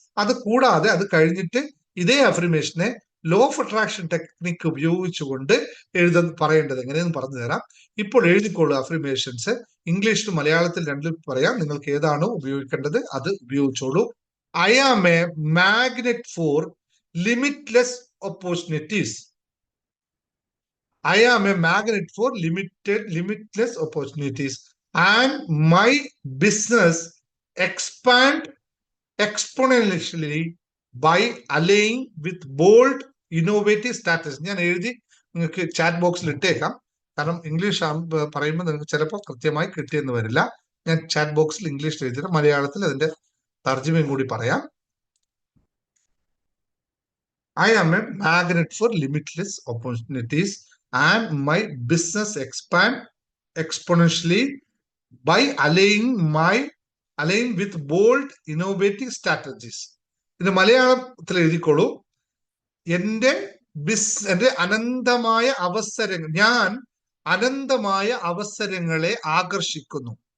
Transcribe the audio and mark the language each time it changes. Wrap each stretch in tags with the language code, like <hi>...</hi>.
<ml>അത് കൂടാതെ അത് കഴിഞ്ഞിട്ട് ഇതേ അഫർമേഷനെ ലോ ഓഫ് അട്രാക്ഷൻ ടെക്നിക്ക് ഉപയോഗിച്ചുകൊണ്ട് പറയേണ്ടത് എങ്ങനെയെന്ന് പറഞ്ഞു തരാം. ഇപ്പോൾ എഴുതിക്കോളൂ അഫർമേഷൻസ്. ഇംഗ്ലീഷിലും മലയാളത്തിൽ രണ്ടിൽ പറയാം. നിങ്ങൾക്ക് ഏതാണോ ഉപയോഗിക്കേണ്ടത് അത് ഉപയോഗിച്ചോളൂ.</ml> <en>I am a magnet for limitless opportunities. I am a magnet for limitless opportunities, and my business expand exponentially by aligning with bold, innovative strategies.</en> <ml>ഞാൻ എഴുതി നിങ്ങൾക്ക് ചാറ്റ് ബോക്സിൽ ഇട്ടേക്കാം. കാരണം ഇംഗ്ലീഷ് പറയുമ്പോൾ നിങ്ങൾക്ക് ചിലപ്പോൾ കൃത്യമായി കിട്ടിയെന്ന് വരില്ല. ഞാൻ ചാറ്റ് ബോക്സിൽ ഇംഗ്ലീഷിൽ എഴുതിയിട്ട് മലയാളത്തിൽ അതിന്റെ തർജ്ജമയും കൂടി പറയാം.</ml> <en>I am a magnet for limitless opportunities, and my business expand exponentially by aligning with bold, innovative strategies.</en> <ml>ഇത് മലയാളത്തിൽ എഴുതിക്കോളൂ. എന്റെ അനന്തമായ അവസരങ്ങൾ, ഞാൻ അനന്തമായ അവസരങ്ങളെ ആകർഷിക്കുന്നു.</ml>